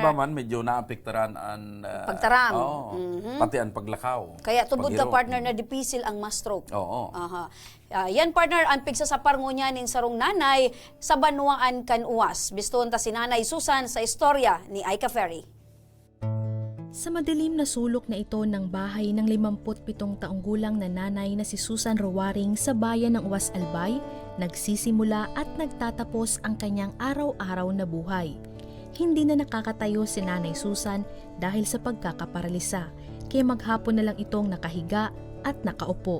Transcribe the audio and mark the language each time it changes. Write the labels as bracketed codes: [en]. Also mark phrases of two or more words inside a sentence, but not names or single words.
[bik] Ani ba man, medyo naapektaran ang... Pagtaram. Pati ang paglakaw. Kaya tubod ka paghiro. partner na dipisil ang ma-stroke. Oo. Aha. Yan partner, ang pigsa sa parngo niya nin sarong nanay sa Banwaan Kanuwas. Biston ta si Nanay Susan sa istorya ni Aika Ferry. [tl] Sa madilim na sulok na ito ng bahay ng 57 taong gulang na nanay na si Susan Rowaring sa bayan ng Uwas Albay, nagsisimula at nagtatapos ang kanyang araw-araw na buhay. Hindi na nakakatayo si Nanay Susan dahil sa pagkakaparalisa, kaya maghapon na lang itong nakahiga at nakaupo.